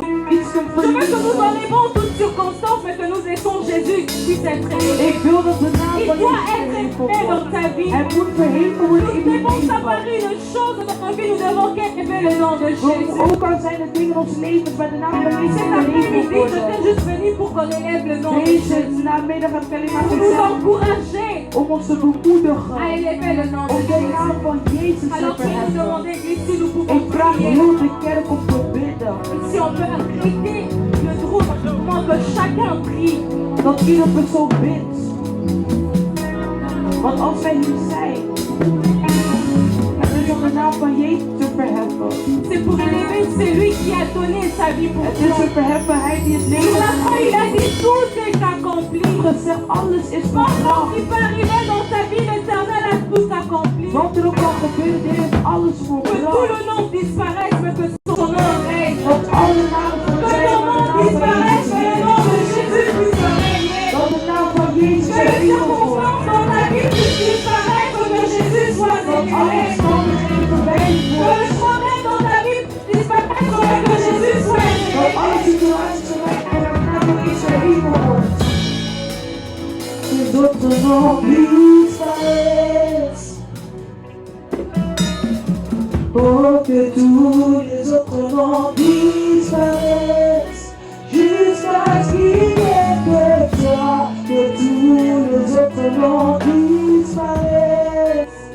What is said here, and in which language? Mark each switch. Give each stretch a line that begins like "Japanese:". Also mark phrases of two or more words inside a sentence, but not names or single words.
Dutch: iets kunt
French: Je veux que nous
Dutch: verliezen.
French: arrivons en toutes circonstances, mais que nous laissons Jésus puisse être élevé.
Dutch: Ik wil dat de naam
French: Il
Dutch: van
French: doit
Dutch: Jezus
French: être
Dutch: verheven
French: élevé dans
Dutch: wordt.
French: ta vie.
Dutch: Hij moet verheven worden
French: Nous
Dutch: in uw
French: devons
Dutch: leven.
French: savoir une chose dans notre vie, nous devons élever le nom de
Dutch: Want
French: Jésus.
Dutch: ook al zijn er dingen in ons leven waar de naam van Jezus
French: Cet
Dutch: verheven
French: après-midi, je
Dutch: worden.
French: t'ai juste venu pour qu'on élève le nom de
Dutch: Deze
French: Jésus.
Dutch: namiddag heb ik alleen maar
French: Pour nous
Dutch: gezegd
French: encourager
Dutch: om ons te bemoedigen.
French: à élever le nom de
Dutch: Om de
French: Jésus.
Dutch: naam van Jezus te
French: Alors, je vais nous
Dutch: verheffen.
French: demander, Église, si nous pouvons
Dutch: Ik vraag
French: prier.
Dutch: heel de kerk om te bidden.
French: Si on peut arrêter le groupe, comment que chacun prie.
Dutch: Dat ieder persoon bidt. Want als wij hier zijn, het is om de naam van Jezus te verheffen.
French: C'est pour élever celui qui a donné sa vie pour
Dutch: Het is
French: toi.
Dutch: te verheffen, hij die het
French: Sur
Dutch: leven
French: la croix, il a dit tout est accompli.
Dutch: heeft gezegd. Alles is
French: Pendant
Dutch: volbracht.
French: qu'il peut arriver dans ta vie, l'Éternel a tout accompli.
Dutch: Wat er ook kan gebeuren, dit heeft alles
French: Que tout
Dutch: volbracht.
French: le nom disparaisse, mais que son nom règne.
Dutch: Dat alle namen van
French: Que
Dutch: zijn,
French: ton
Dutch: maar
French: nom
Dutch: de naam van
French: disparaisse,
Dutch: Jezus
French: mais le nom de Jésus puisse régner.
Dutch: Dat de naam van Jezus
French: Que les
Dutch: verheven wordt.
French: circonstances dans ta vie puissent disparaître, que Jésus soit
Dutch: Dat alle
French: élevé.
Dutch: omstandigheden verwijderd
French: Que
Dutch: worden.
French: le problème dans ta vie disparaisse, mais que Jésus soit
Dutch: Dat
French: élevé.
Dutch: alle situaties verwijderd worden en dat de naam van Jezus verheven wordt. Dat de naam disparaisse.
French: Oh, que tous les autres noms disparaissent, jusqu'à ce qu'il n'y ait que toi, que tous les autres noms disparaissent.